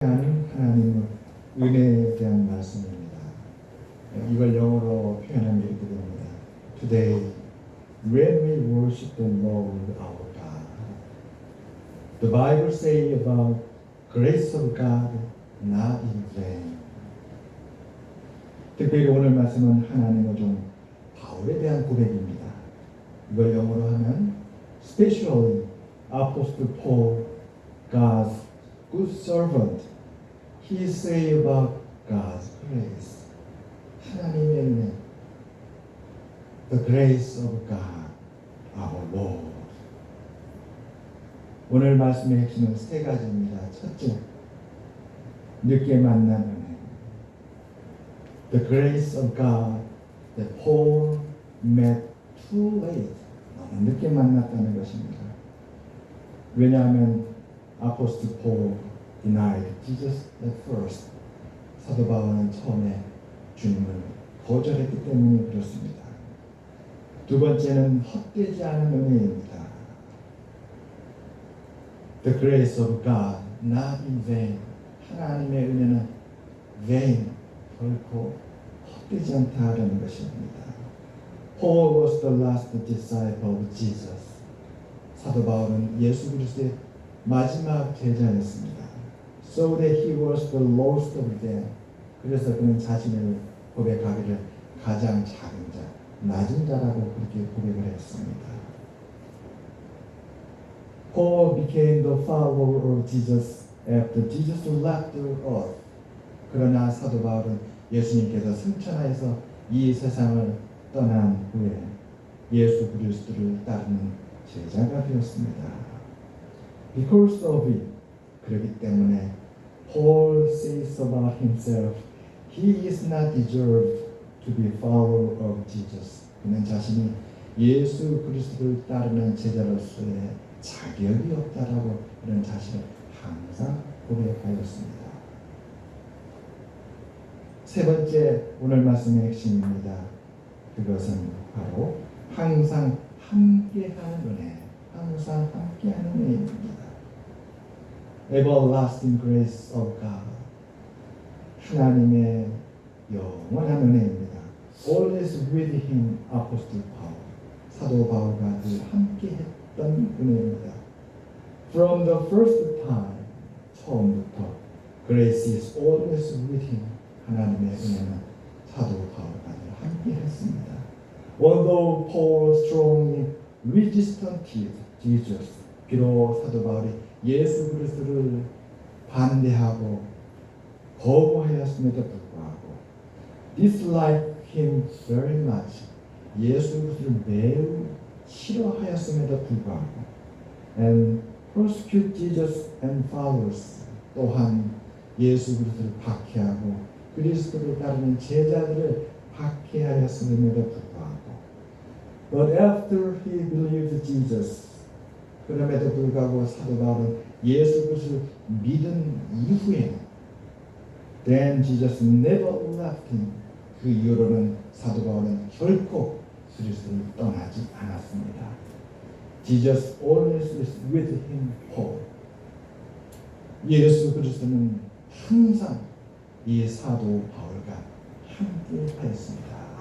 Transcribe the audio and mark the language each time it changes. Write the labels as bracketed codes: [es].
[ko] 하나님의 은혜에 대한 말씀입니다. 이걸 영어로 표현하면 이렇게 됩니다. [en] Today, when we worship the Lord our God, the Bible says about grace of God not in vain. [ko] 특별히 오늘 말씀은 하나님의 종 바울에 대한 고백입니다. 이걸 영어로 하면 [en] Especially Apostle Paul, God's good servant, he say about God's grace. [ko] 하나님의 은혜, [en] the grace of God, our Lord. [ko] 오늘 말씀의 핵심은 세 가지입니다. 첫째, 늦게 만난 은혜. [en] The grace of God that Paul met too late. [ko] 너무 늦게 만났다는 것입니다. 왜냐하면 [en] 아포스톨 폴 denied Jesus at first. [ko] 사도 바울은 처음에 주님을 거절했기 때문에 그렇습니다. 두 번째는 헛되지 않은 은혜입니다. [en] The grace of God, not in vain. [ko] 하나님의 은혜는 vain, 결코 헛되지 않다라는 것입니다. [en] Paul was the last disciple of Jesus. [ko] 사도 바울은 예수 그리스도의 마지막 제자였습니다. [en] So that he was the lowest of them. [ko] 그래서 그는 자신을 고백하기를 가장 작은 자, 낮은 자라고 그렇게 고백을 했습니다. [en] Paul became the follower of Jesus after Jesus left the earth. [ko] 그러나 사도 바울은 예수님께서 승천하여서 이 세상을 떠난 후에 예수 그리스도를 따르는 제자가 되었습니다. [en] Because of it, [ko] 그렇기 때문에 [en] Paul says about himself, he is not deserved to be follower of Jesus. [ko] 그는 자신이 예수 그리스도를 따르는 제자로서의 자격이 없다라고 그런 자신을 항상 고백하였습니다. 세 번째 오늘 말씀의 핵심입니다. 그것은 바로 항상 함께하는 은혜, 항상 함께하는 은혜입니다. [en] Everlasting grace of God, [ko] 하나님의 영원한 은혜입니다. [en] Always with him, Apostle Paul, [ko] 사도 바울과 늘 함께했던 은혜입니다. [en] From the first time, [ko] 처음부터 [en] grace is always with him, [ko] 하나님의 은혜는 사도 바울과 늘 함께했습니다. [en] Although Paul strongly resisted Jesus, [ko] 비록 사도 바울이 예수 그리스도를 반대하고 거부하였음에도 불구하고 [en] dislike him very much, [ko] 예수 그리스도를 매우 싫어하였음에도 불구하고 [en] and persecute Jesus and followers, [ko] 또한 예수 그리스도를 박해하고 그리스도를 따르는 제자들을 박해하였음에도 불구하고 [en] but after he believed Jesus, [ko] 그럼에도 불구하고 사도 바울은 예수 그리스도를 믿은 이후에 [en] then Jesus never left him, [ko] 그 이후로는 사도 바울은 결코 그리스도를 떠나지 않았습니다. [en] Jesus always is with him, Paul. [ko] 예수 그리스도는 항상 이 사도 바울과 함께 하였습니다.